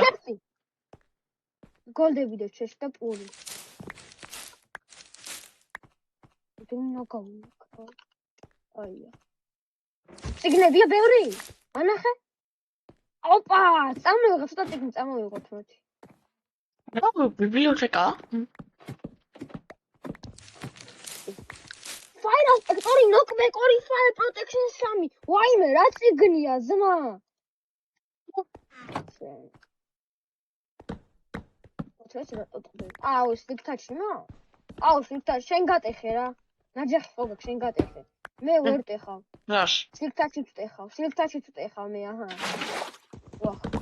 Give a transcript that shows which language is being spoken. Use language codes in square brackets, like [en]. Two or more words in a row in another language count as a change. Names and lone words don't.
[ka] გოლდები და ჩეში და პური. დუნა გავიქა. აია. კიგნებია ბევრი? ანახე? ოპა! წამოვიღო, ცოტა კიგნი წამოვიღოთ მოდი. რა ბიბლიოთეკა? [en] Fire inspector knockback or fire protection 3. [ka] ვაიმე, რა წიგნია, ზმა? აუ, სლიქტაჩი, აუ, სლიქტაჩი, შენ გატეხე რა. ნაჯახი ხო გაქვს, შენ გატეხე. მე ვერ ტეხავ. რას? სლიქტაჩი ვტეხავ მე, აჰა. ვახ.